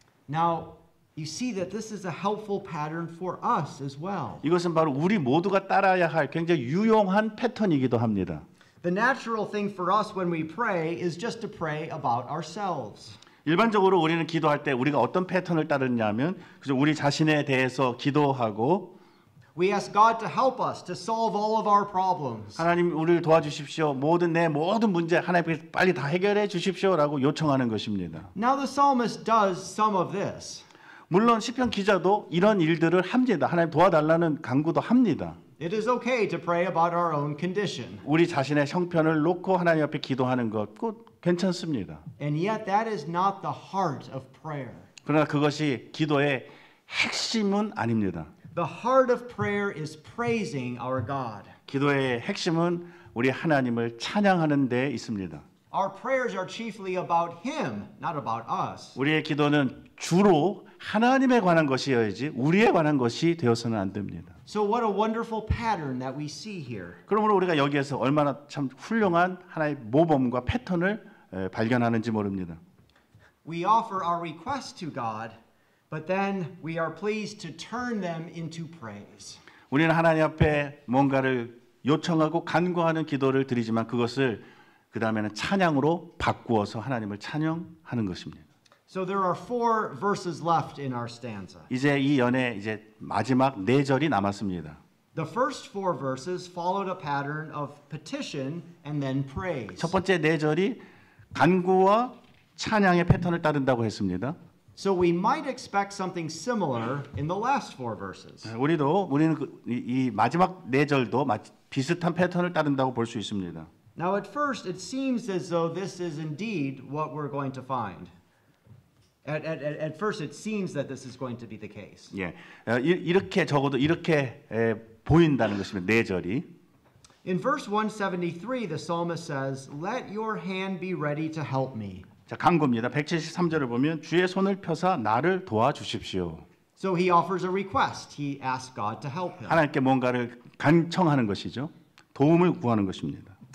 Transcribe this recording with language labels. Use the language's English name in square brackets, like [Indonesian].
[English] Now, you see that this is a helpful pattern for us as well. [Korean] 이것은 바로 우리 모두가 따라야 할 굉장히 유용한 패턴이기도 합니다. [English] The natural thing for us when we pray is just to pray about ourselves. [Korean] 일반적으로 우리는 기도할 때 우리가 어떤 패턴을 따르냐면 그죠? 우리 자신에 대해서 기도하고 [English] We ask God to help us to solve all of our problems. [Korean] 하나님 우리를 도와주십시오. 내 모든 문제 하나님께 빨리 다 해결해 주십시오라고 요청하는 것입니다. [English] Now the psalmist does some of this. [Korean] 물론 시편 기자도 이런 일들을 합니다. 하나님 도와달라는 간구도 합니다. [English] It is okay to pray about our own condition. [Korean] 우리 자신의 형편을 놓고 하나님 앞에 기도하는 것 꼭 괜찮습니다. [English] And yet that is not the heart of prayer. [Korean] 그러나 그것이 기도의 핵심은 아닙니다. [English] The heart of prayer is praising our God. [Korean] 기도의 핵심은 우리 하나님을 찬양하는 데 있습니다. [English] Our prayers are chiefly about Him, not about us. [Korean] 우리의 기도는 주로 하나님에 관한 것이어야지 우리에 관한 것이 되어서는 안 됩니다. [English] So what a wonderful pattern that we see here. [Korean] 그러므로 우리가 여기에서 얼마나 참 훌륭한 하나의 모범과 패턴을 발견하는지 모릅니다. [English] We offer our requests to God, but then we are pleased to turn them into praise. [Korean] 우리는 하나님 앞에 뭔가를 요청하고 간구하는 기도를 드리지만 그것을 그 다음에는 찬양으로 바꾸어서 하나님을 찬양하는 것입니다. [English] So there are 4 verses left in our stanza. [Korean] 이제 이 연의 이제 마지막 4절이 남았습니다. [English] The first 4 verses followed a pattern of petition and then praise. [Korean] 첫 번째 4절이 간구와 찬양의 패턴을 따른다고 했습니다. [English] So we might expect something similar in the last 4 verses. [Korean] 우리는 이 마지막 4절도 비슷한 패턴을 따른다고 볼 수 있습니다. [English] Now at first it seems as though this is indeed what we're going to find. At first it seems that this is going to be the case. [Korean] 예, 이렇게 적어도 이렇게 보인다는 것입니다. 4절이. [English] In verse 173 the psalmist says, "Let your hand be ready to help me." [Korean] 자, 간구입니다. 173절을 보면 주의 손을 펴사 나를 도와주십시오. [English] So he offers a request. He asks God to help him. [Korean] 하나님께 뭔가를 간청하는 것이죠. 도움을 구하는 것입니다.